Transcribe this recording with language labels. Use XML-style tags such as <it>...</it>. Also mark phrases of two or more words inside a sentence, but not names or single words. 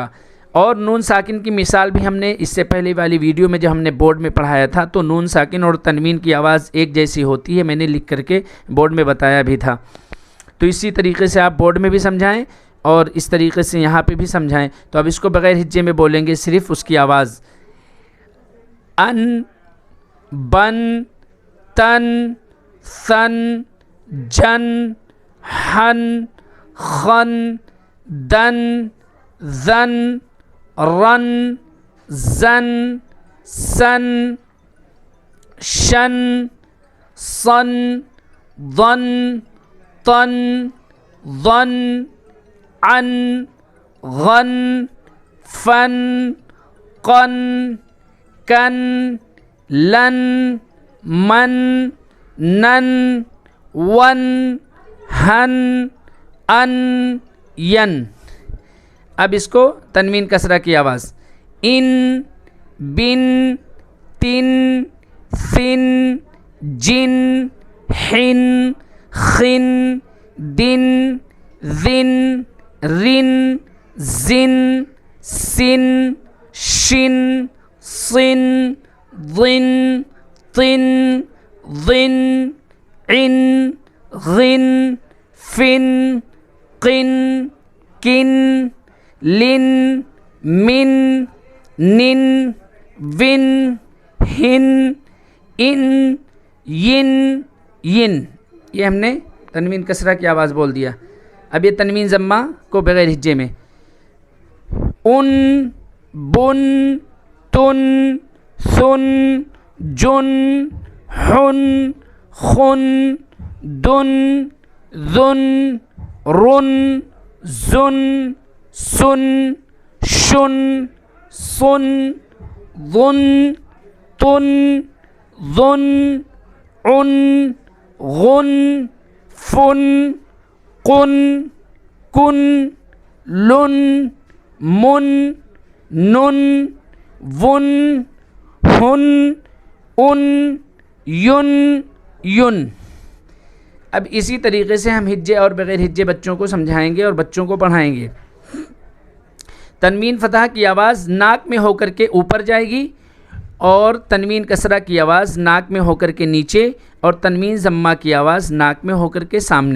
<ur>اور نون ساکن کی مثال بھی ہم نے اس سے پہلے والی ویڈیو میں جب ہم نے بورڈ میں پڑھایا تھا تو نون ساکن اور تنوین کی آواز ایک جیسی ہوتی ہے، میں نے لکھ کر کے بورڈ میں بتایا بھی تھا۔ تو اسی طریقے سے آپ بورڈ میں بھی سمجھائیں اور اس طریقے سے یہاں پہ بھی سمجھائیں۔ تو اب اس کو بغیر ہجے میں بولیں گے، صرف اس کی آواز ان، بن، تن، سن، جن، ہن، خن، دن، زن، رن، زن، سن، شن، صن، ضن، طن، ظن، عن، غن، فن، قن، کن، لن، من، نن، ون، ہن، ان، ین۔ اب اس کو تنوین کسرہ کی آواز ان، بن، تن، سن، جن، حن خن دن ذن رن زن سن شن صن ضن طن ضن عن غن فن قن کن لن من نن ون ہن ان ین ین. یہ ہم نے تنوین کسرہ کی آواز بول دیا. اب یہ تنوین ضمہ کو بغیر ہجے میں ان بن تن سن جن حن خن دن ذن رن زن سن شن صن ظن طن ظن عن غن فن قن کن لن من نن ون ہن ان ین ین. اب اسی طریقے سے ہم ہجے اور بغیر ہجے بچوں کو سمجھائیں گے اور بچوں کو پڑھائیں گے. تنوین فتح کی آواز ناک میں ہو کر کے اوپر جائے گی اور تنوین کسرہ کی آواز ناک میں ہو کر کے نیچے اور تنوین ضمہ کی آواز ناک میں ہو کر کے سامنے.</ur>